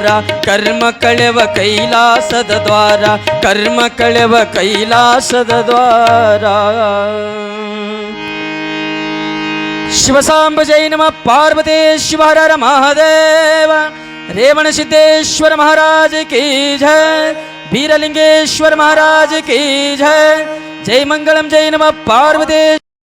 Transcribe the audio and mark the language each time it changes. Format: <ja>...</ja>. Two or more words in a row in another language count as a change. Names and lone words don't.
<kn>ಕರ್ಮ ಕಳೆವ ಕೈಲಾಸದ ದ್ವಾರ. ಕರ್ಮ ಕಳೆವ ಕೈಲಾಸದ ದ್ವಾರ. ಶಿವಸಾಂಬ ಜೈ ನಮಃ ಪಾರ್ವತೇಶ್ವರ ಹರ ಮಹಾದೇವ.</kn> <hi>ರೇವಣ ಸಿದ್ದೇಶ್ವರ महाराज की जय. बीरलिंगेश्वर महाराज की जय. जय मंगलम जय नमः पार्वती.</hi>